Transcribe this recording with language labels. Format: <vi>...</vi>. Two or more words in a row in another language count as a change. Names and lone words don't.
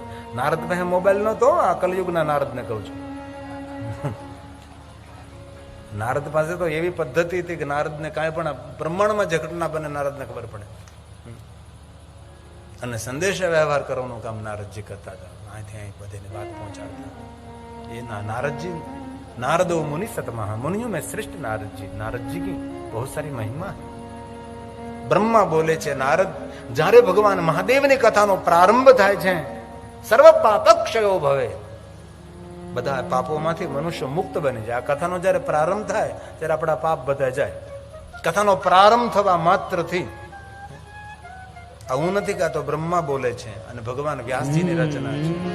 <gu>નારદ પાસે મોબાઈલ નતો, આ કલયુગના નારદને કહું છું. નારદ પાસે તો એવી પદ્ધતિ હતી કે નારદને કાંઈ પણ બ્રહ્માંડમાં જે ઘટના બને નારદને ખબર પડે અને સંદેશ વ્યવહાર કરવાનું કામ નારદજી કરતા હતા. અહીંથી અહીં બધીની વાત પહોંચાડતા. એ नारद जी,</gu> <sa>नारदो मुनि सतमहा,</sa> <hi>मुनियों में श्रेष्ठ नारद जी. नारद जी की बहुत सारी महिमा है.</hi> <gu>બ્રહ્મા બોલે છે, નારદ, જ્યારે ભગવાન મહાદેવની કથાનો પ્રારંભ થાય છે,</gu> <sa>सर्व पापक्षयो भवे,</sa> <gu>બધા પાપોમાંથી મનુષ્ય મુક્ત બની જાય. આ કથાનો જ્યારે પ્રારંભ થાય ત્યારે આપણા પાપ બધા જાય. કથાનો પ્રારંભ થવા માત્રથી, આવું નથી કહેતો, બ્રહ્મા બોલે છે અને ભગવાન વ્યાસજીની રચના છે.</gu>